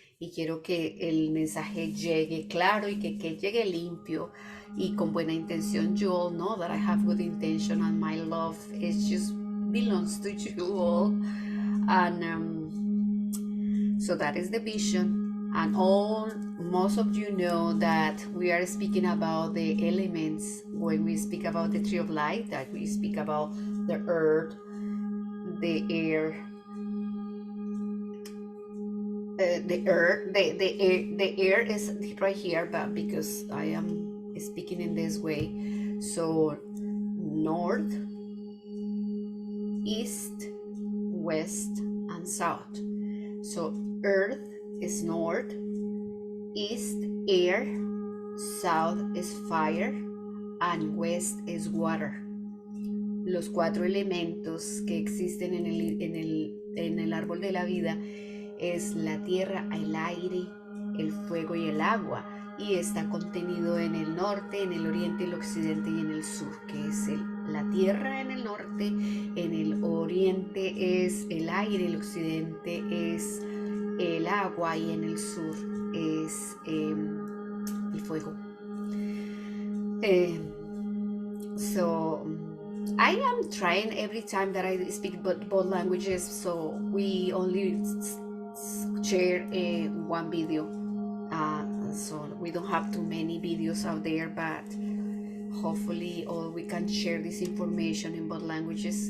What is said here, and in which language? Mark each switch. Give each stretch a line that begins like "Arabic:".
Spanish: Y quiero que el mensaje llegue claro y que llegue limpio y con buena intención.
English: You all know that I have good intention and my love is just belongs to you all. And so that is the vision. And most of you know that we are speaking about the elements when we speak about the tree of life, that we speak about the earth, the air, the air is right here, but because I am speaking in this way, so north, east, west, and south. So earth is north, east air, south is fire, and west is water.
Spanish: Los 4 elementos que existen en el árbol de la vida es la tierra, el aire, el fuego y el agua, y está contenido en el norte, en el oriente, el occidente y en el sur, que es la tierra en el norte, en el oriente es el aire, el occidente es el agua y en el sur es el fuego.
English: So I am trying every time that I speak both languages, so we only share one video, so we don't have too many videos out there, but hopefully we can share this information in both languages.